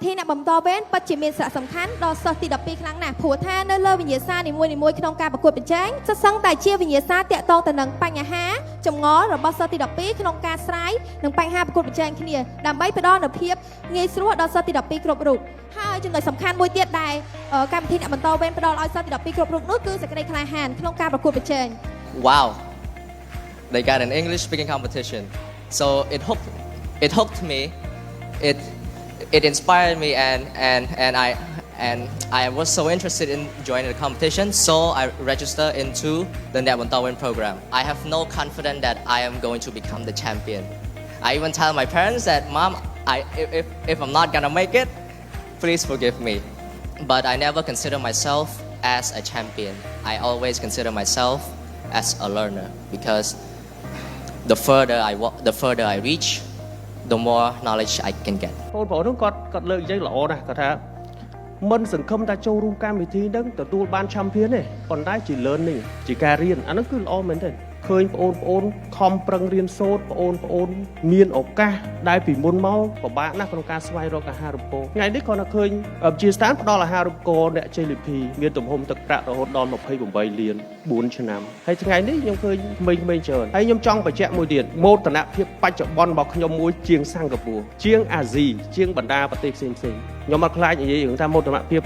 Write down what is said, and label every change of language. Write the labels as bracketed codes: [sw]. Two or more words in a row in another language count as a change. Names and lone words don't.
[km] បន្តវេនពិតជាមានសារៈសំខាន់ដល់សិស្សទី12ខ្លាំងណាស់ព្រោះថានៅលើវិញ្ញាសានីមួយៗក្នុងការប្រកួតប្រជែងសិស្សសឹងតែជាវិញ្ញាសាតាក់ទងទៅនឹងបញ្ហាចម្ងល់របស់សិស្សទី12ក្នុងការស្រាយនឹងបញ្ហាប្រកួតប្រជែងគ្នាដើម្បីផ្ដល់នូវភាពងាយស្រួលដល់សិស្សទី12គ្រប់រូបហើយចំណុចសំខាន់មួយទៀតដែលកម្មវិធីអ្នកបន្តវេនផ្ដល់ឲ្យសិស្សទី12គ្រប់រូបនោះគឺសេចក្តីក្លាហានក្នុងការប្រកួតប្រជែង [en] Wow, they got an English speaking competition, so it hooked me, it inspired me, and I was so interested in joining the competition, so I registered into the Neak Bontorvein program. I have no confidence that I am going to become the champion. I even tell my parents that, Mom, if I'm not gonna make it, please forgive me. But I never consider myself as a champion. I always consider myself as a learner, because the further I reach, the more knowledge I can get. [km] បងប្អូននោះគាត់លើកយើងល្អណាស់គាត់ថាមិនសង្ឃឹមថាចូលរួមកម្មវិធីហ្នឹងទទួលបាន champion ទេប៉ុន្តែជា learning ជាការរៀនអានោះគឺល្អមែន ទេឃើញបងប្អូនខំប្រឹងរៀនសូត្របងប្អូនមានឱកាសដែលពីមុនមកពិបាកណាស់ក្នុងការស្វែងរកអាហារូបករណ៍ថ្ងៃនេះគាត់ឃើញជាស្ថានផ្ដល់អាហារូបករណ៍អ្នកជ័យលាភីមានទំហំទឹកប្រាក់រហូតដល់28លាន4ឆ្នាំហើយថ្ងៃនេះខ្ញុំឃើញក្មេងៗច្រើនហើយខ្ញុំចង់បញ្ជាក់មួយទៀតមោទនភាពបច្ចុប្បន្នរបស់ខ្ញុំមួយជាងសិង្ហបុរីជាងអាស៊ីជាងបណ្ដាប្រទេសផ្សេងៗខ្ញុំអត់ខ្លាចនិយាយរឿងថាមោទនភាព